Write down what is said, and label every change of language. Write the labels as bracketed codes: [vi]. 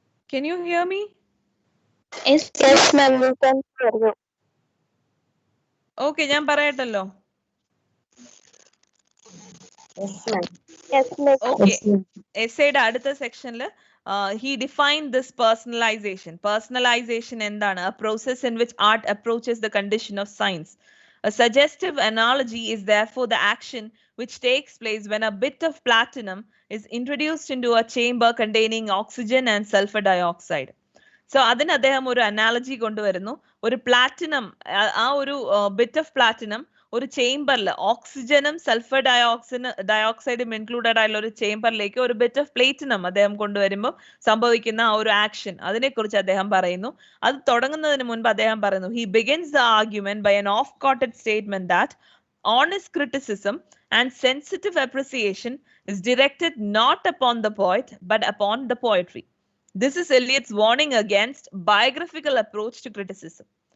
[en] Can you hear me? Yes, ma'am. We can hear you. [ml] Okay, ഞാൻ പറയട്ടല്ലോ. [en] Yes, ma'am. Yes, ma'am. Okay. [ml] Essayയുടെ അടുത്ത സെക്ഷനിൽ [en] he defined this personalization. [ml] Personalization എന്താണ്? [en] A process in which art approaches the condition of science. A suggestive analogy is therefore the action which takes place when a bit of platinum is introduced into a chamber containing oxygen and sulfur dioxide. [ml] So അതിന് അദ്ദേഹം ഒരു analogy കൊണ്ടുവരുന്നു. ഒരു platinum, ആ ഒരു bit of platinum ഒരു ചേംബറിൽ ഓക്സിജനും സൾഫർ ഡയോക്സൈഡും ഇൻക്ലൂഡഡ് ആയിട്ടുള്ള ഒരു ചേംബറിലേക്ക് ഒരു ബിറ്റ് ഓഫ് പ്ലേറ്റിനം അദ്ദേഹം കൊണ്ടുവരുമ്പോൾ സംഭവിക്കുന്ന ആ ഒരു ആക്ഷൻ, അതിനെക്കുറിച്ച് അദ്ദേഹം പറയുന്നു. അത് തുടങ്ങുന്നതിന് മുൻപ് അദ്ദേഹം പറയുന്നു, [en] he begins the argument by an off-quoted statement that honest criticism and sensitive appreciation is directed not upon the poet but upon the poetry. This is Eliot's warning against biographical approach to criticism.